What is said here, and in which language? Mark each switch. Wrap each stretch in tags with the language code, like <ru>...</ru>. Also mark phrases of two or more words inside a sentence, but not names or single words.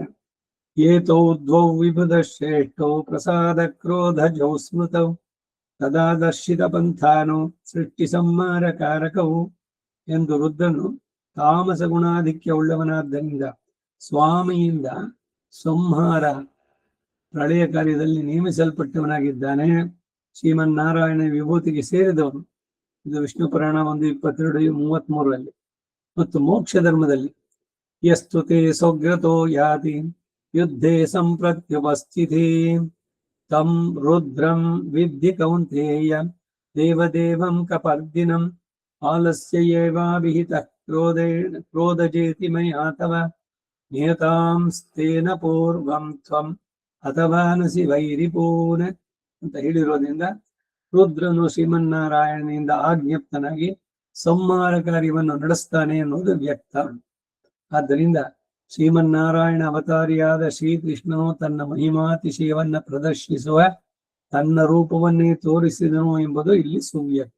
<sa>ಏತೌ ದ್ವೌ ವಿಭುಧ ಶ್ರೇಷ್ಠೌ ಪ್ರಸಾದ ಕ್ರೋಧಜೌ ಸ್ಮೃತೌ ತದಾ ದರ್ಶಿತ ಪಂಥಾನು ಸೃಷ್ಟಿ ಸಂಹಾರ ಕಾರಕವು</sa> <kn>ಎಂದು ರುದ್ರನು ತಾಮಸ ಗುಣಾಧಿಕ್ಯ ಉಳ್ಳವನಾದ್ದರಿಂದ ಸ್ವಾಮಿಯಿಂದ ಸಂಹಾರ ಪ್ರಳಯ ಕಾರ್ಯದಲ್ಲಿ ನೇಮಿಸಲ್ಪಟ್ಟವನಾಗಿದ್ದಾನೆ. ಶ್ರೀಮನ್ನಾರಾಯಣ ವಿಭೂತಿಗೆ ಸೇರಿದವನು. ಇದು ವಿಷ್ಣು ಪುರಾಣ 1:22-33 ಮತ್ತು ಮೋಕ್ಷ ಧರ್ಮದಲ್ಲಿ</kn> <sa>ಯಸ್ತುತೆ ಸೌಗ್ರತೋ ಯಾತಿ ಯುದ್ಧೇ ಸಂಪ್ರತ್ಯುಪಸ್ಥಿತಿ ತಂ ರುದ್ರಂ ವಿದ್ಧಿ ಕೌಂತೇಯ ದೇವದೇವಂ ಕಪರ್ದಿನಂ ಆಲಸ್ಯೇವಾಭಿಹಿತ ಕ್ರೋಧಜೇತಿ ಮಯಾ ತವ ನಿಯತಾಂಸ್ತೇನ ಪೂರ್ವಂ ತ್ವಂ ಅಥವಾ ನಸಿ ವೈರಿಪೂನ</sa> <kn>ಅಂತ ಹೇಳಿರೋದ್ರಿಂದ ರುದ್ರನು ಶ್ರೀಮನ್ನಾರಾಯಣನಿಂದ ಆಜ್ಞಪ್ತನಾಗಿ ಸಂಹಾರ ಕಾರ್ಯವನ್ನು ನಡೆಸ್ತಾನೆ ಅನ್ನೋದು ವ್ಯಕ್ತ. ಆದ್ದರಿಂದ ಶ್ರೀಮನ್ನಾರಾಯಣ ಅವತಾರಿಯಾದ ಶ್ರೀಕೃಷ್ಣನು ತನ್ನ ಮಹಿಮಾತಿಶಯವನ್ನ ಪ್ರದರ್ಶಿಸುವ ತನ್ನ ರೂಪವನ್ನೇ ತೋರಿಸಿದನು ಎಂಬುದು ಇಲ್ಲಿ ಸುವ್ಯಕ್ತ.</kn>